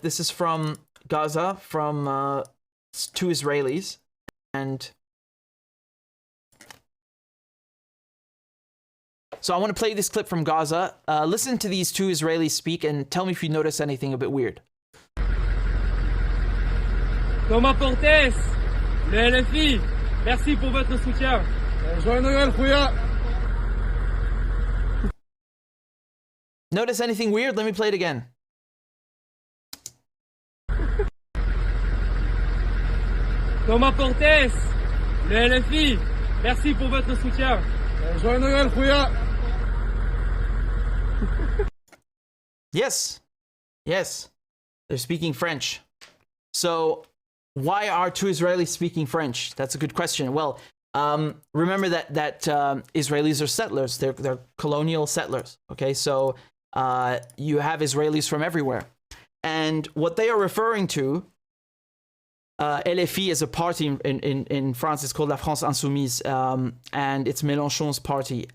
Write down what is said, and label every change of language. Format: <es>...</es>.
<en>This is from Gaza, from two Israelis, and so I want to play this clip from Gaza. Listen to these two Israelis speak and tell me if you notice anything a bit weird.</en> <fr>Thomas Portes, le LFI, merci pour votre soutien. Joyeux Noël, Khouya.</fr> <en>Notice anything weird? Let me play it again.</en> <fr>Thomas Portes, le LFI, merci pour votre soutien. Joyeux Noël, Khouya.</fr> <en>Yes, they're speaking French. So why are two Israelis speaking French? That's a good question. Well, remember that Israelis are settlers. They're colonial settlers. Okay, so you have Israelis from everywhere, and what they are referring to, LFI is a party in France. It's called La France Insoumise, and it's Mélenchon's party.</en>